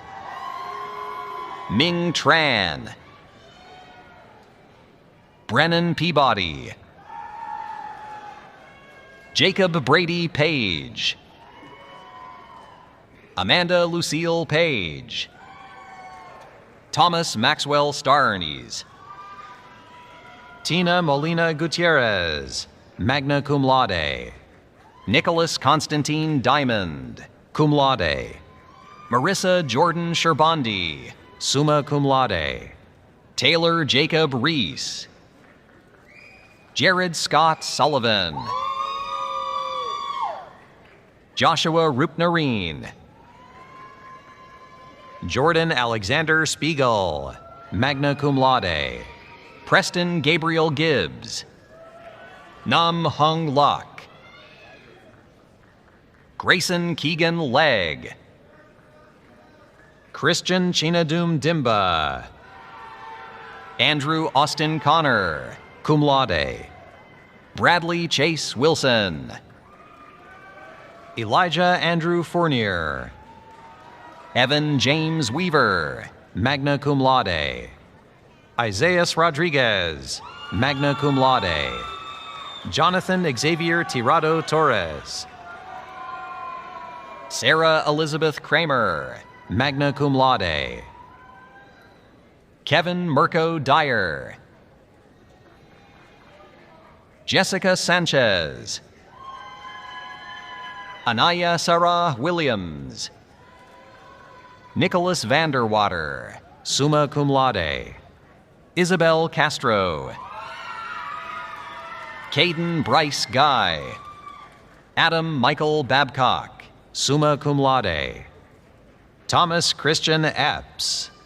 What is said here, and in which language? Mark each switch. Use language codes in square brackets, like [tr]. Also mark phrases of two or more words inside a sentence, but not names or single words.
[en] Ming Tran. Brennan Peabody. Jacob Brady Page. Amanda Lucille Page. Thomas Maxwell Starnes. Tina Molina Gutierrez, [la] magna cum laude. [en] Nicholas Constantine Diamond, [la] cum laude. [en] Marissa Jordan Sherbandi, [la] summa cum laude. [en] Taylor Jacob Reese. Jared Scott Sullivan. Joshua Rupnarine. Jordan Alexander Spiegel, [la] magna cum laude. [en] Preston Gabriel Gibbs. Nam Hung Lok. Grayson Keegan Legg. Christian Chinadum Dimba. Andrew Austin Connor, [la] cum laude. [en] Bradley Chase Wilson. Elijah Andrew Fournier. Evan James Weaver, [la] magna cum laude. [en] Isaias Rodriguez, [la] magna cum laude. [en] Jonathan Xavier Tirado Torres. Sarah Elizabeth Kramer, [la] magna cum laude. [en] Kevin Mirko Dyer. Jessica Sanchez. Anaya Sarah Williams. Nicholas Vanderwater, [la] summa cum laude. [en] Isabel Castro. Caden Bryce Guy. Adam Michael Babcock, [la] summa cum laude. [en] Thomas Christian Epps.